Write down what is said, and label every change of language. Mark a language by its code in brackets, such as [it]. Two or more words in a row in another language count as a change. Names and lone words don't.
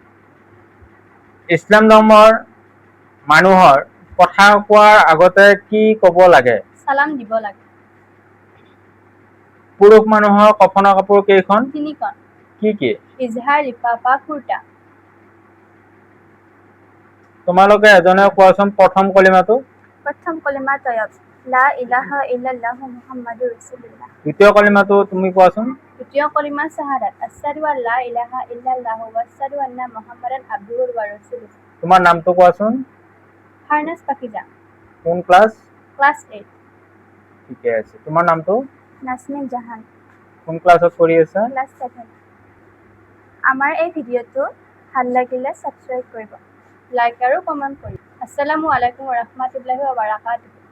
[as] ইছলাম ধৰ্মৰ মানুহৰ কথা কোৱাৰ আগতে কি ক'ব লাগে? সালাম দিব লাগে। পুৰুষ মানুহৰ কফনৰ কাপোৰ কেইখন? 3খন। কি কি? ইজহাৰ, লিফাফা, কুৰ্তা। তোমালোকে এজনে কোৱাচোন প্ৰথম কলিমাটো। প্ৰথম কলিমা তয়ব, [ar] لا إله إلا الله محمد رسول الله. [as] দ্বিতীয় কলিমাটো তুমি কোৱাচোন। দ্বিতীয় কলিমা শাহাদাত, [ar] أشهد أن لا إله إلا الله وأشهد أن محمدا عبده ورسوله. [as] তোমাৰ নামটো কোৱাচোন। ফাৰনাজ পাকিজা। কোন ক্লাছ? ক্লাছ 8। ঠিকে আছে। তোমাৰ নামটো? নাজমিন জাহান। কোন ক্লাছত পঢ়ি আছা? ক্লাছ 7। আমাৰ এই ভিডিঅ'টো ভাল লাগিলে ছাবস্ক্ৰাইব কৰিব, লাইক আৰু কমেণ্ট কৰিব। [ar] السلام عليكم ورحمة الله وبركاته.